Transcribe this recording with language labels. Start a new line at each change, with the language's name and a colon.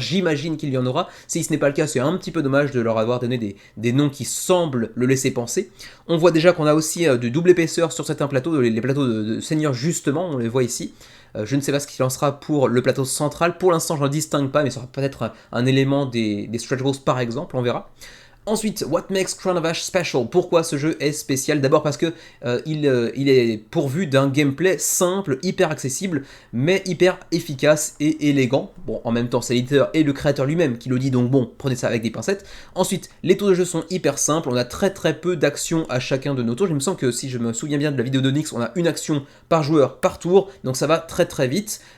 French: J'imagine qu'il y en aura. Si ce n'est pas le cas, c'est un petit peu dommage de leur avoir donné des noms qui semblent le laisser penser. On voit déjà qu'on a aussi de double épaisseur sur certains plateaux, les plateaux de seigneurs justement, on les voit ici. Je ne sais pas ce qu'il en sera pour le plateau central. Pour l'instant, je ne le distingue pas, mais ce sera peut-être un élément des stretch goals par exemple, on verra. Ensuite,
English: What makes Crown of Ash special?
French: Pourquoi ce jeu est spécial? D'abord parce que il est pourvu d'un gameplay simple, hyper accessible, mais hyper efficace et élégant. Bon, en même temps, c'est l'éditeur et le créateur lui-même qui le dit, donc bon, prenez ça avec des pincettes. Ensuite, les tours de jeu sont hyper simples, on a très peu d'actions à chacun de nos tours. Il me semble que si je me souviens bien de la vidéo de Nyx, on a une action par joueur par tour, donc ça va très vite.